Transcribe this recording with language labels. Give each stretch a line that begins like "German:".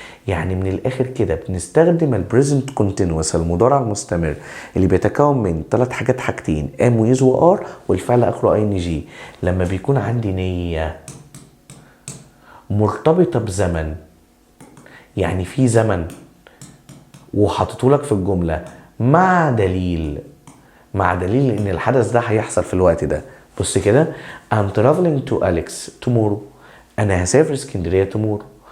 Arabic: يعني من الاخر كده بنستخدم البريزنت كونتينوس المضارع المستمر اللي بيتكون من 3 حاجات، حاجتين am و is و are والفعل اخره ing. لما بيكون عندي نية مرتبطة بزمن، يعني في زمن وحطيته لك في الجملة مع دليل ان الحدث ده هيحصل في الوقت ده. بص كده،
English: I'm traveling to Alex tomorrow.
Arabic: انا هسافر اسكندرية tomorrow.